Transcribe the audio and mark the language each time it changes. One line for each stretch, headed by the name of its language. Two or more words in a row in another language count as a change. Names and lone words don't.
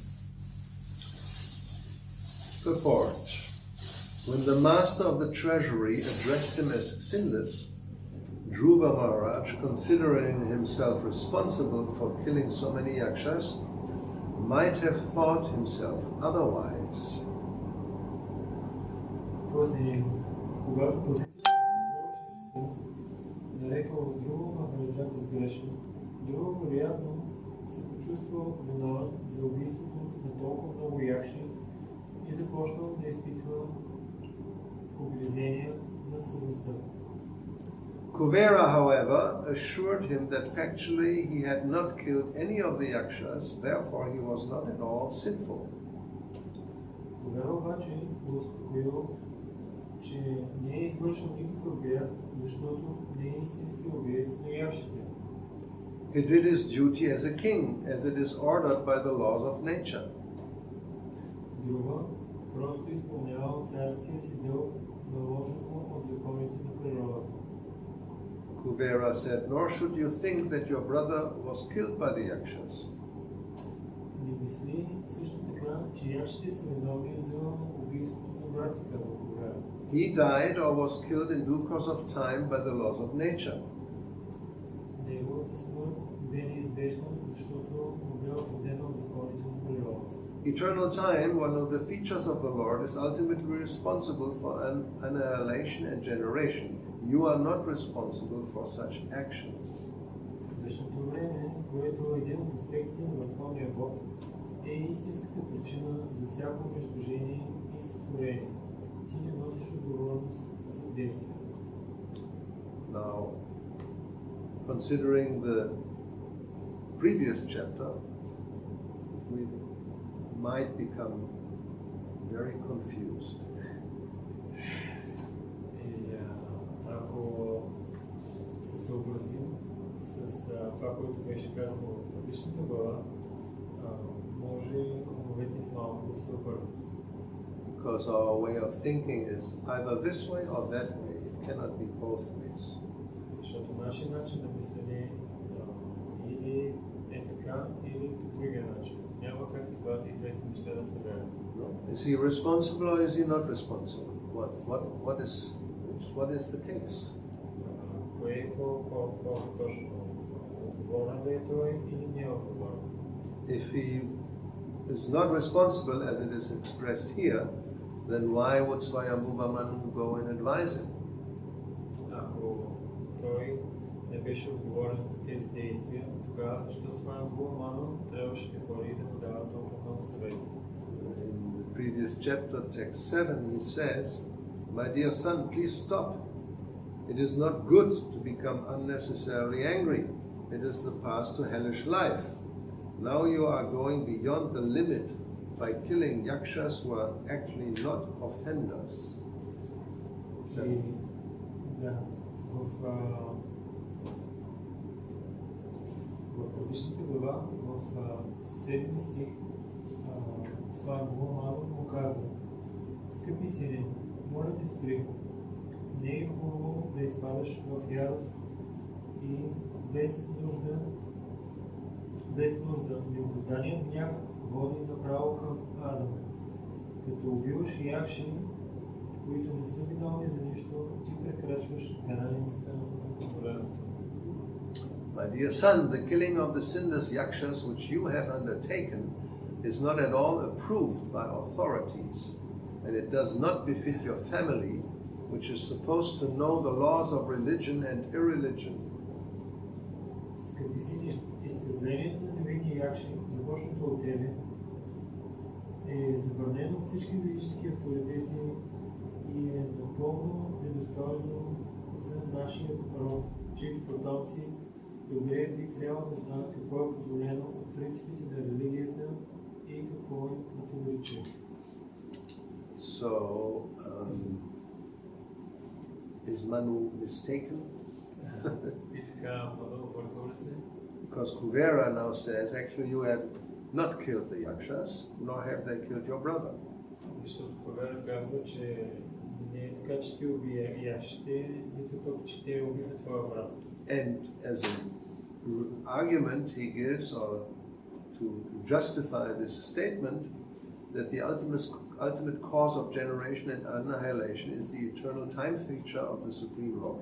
English: Purport. When the master of the treasury addressed him as sinless, Dhruva Maharaj, considering himself responsible for killing so many yakshas, might have thought himself otherwise.
Bulgarian: После, когато посетителят нарекал Друга Махараджа безгрешен, Друга вероятно се почувствал виновен за убийството на толкова много якши и започнал да изпитва угризения на съвестта.
English: Kuvera, however, assured him that factually he had not killed any of the yakshas, therefore he was not at all sinful.
Bulgarian: Кувера обаче го успокоил, че не е извършил никакъв грях, защото не е истински убиец на якшите.
English: He did his duty as a king, as it is ordered by the laws of nature.
Bulgarian: Друга просто изпълнява царския си дълг, наложено от законите на природата.
English: Kuvera said, "Nor should you think that your brother was killed by the yakshas.
Bulgarian: Не мисли също така, че якшите са виновни за убийството на брат ти, казва Кувера.
English: He died or was killed in due course of time by the laws of nature.
Bulgarian: Неговата смърт бе неизбежна, защото му бе отредена от законите на природата.
English: Eternal time, one of the features of the Lord, is ultimately responsible for annihilation and generation. You are not responsible for such actions."
Bulgarian: Вечното време, което е един от аспектите на Върховния Бог, е истинската причина за всяко унищожение и сътворение. Ти не носиш отговорност за действията.
English: Now, considering the previous chapter, we might become very confused.
Bulgarian: И ако се съобразим с това, което беше казано в предишната глава, може умовете ни малко да се обърнат.
English: Because our way of thinking is either this way or that way. It cannot be both ways.
Bulgarian: Защото нашия начин на мислене или е така, или по другия начин. Няма как и двете неща да се верят.
English: Is he responsible or is he not responsible? What is the case?
Bulgarian: Кое е по-точно? Отговорен ли е той или не е отговорен?
English: If he is not responsible as it is expressed here, then why would Swayambhuva Manu go and advise him?
Bulgarian: Ако той не беше отговорен за тези действия, тогава защо Свayambhuva Manu трябваше да ходи и да му дава толкова много съвети?
English: In the previous chapter, text 7, he says, "My dear son, please stop. It is not good to become unnecessarily angry. It is the path to hellish life. Now you are going beyond the limit by killing yakshas who are actually not offenders."
Bulgarian: В предишната глава, в 7 стих, Свayambhuva Manu му казва: "Скъпи сине, моля те спри. Не е хубаво да изпадаш в ярост и без нужда, необузданият гняв води направо към ада. Като убиваш якши, които не са виновни за нищо, ти прекрачваш границата на позволеното."
English: My dear son, the killing of the sinless yakshas which you have undertaken is not at all approved by authorities, and it does not befit your family, which is supposed to know the laws of religion and irreligion.
Bulgarian: Скъпи сини, изтреблението на невинни якши, започнато от тебе, е забранено от всички ведически авторитети и е напълно недостойно за нашия род, чието потомци добре би трябвало да знаят какво е позволено от принципите на религията и какво им противоречи.
English: So, is Manu mistaken?
Bulgarian: И така, объркал ли се?
English: Because Kuvera now says, actually you have not killed the yakshas, nor have they killed your brother.
Bulgarian: Защото Кувера казва, че не е така, че ти убие якшите, нито пък, че те убиха твоя брат.
English: And as an argument he gives, or to justify this statement, that the ultimate cause of generation and annihilation is the eternal time feature of the Supreme Lord.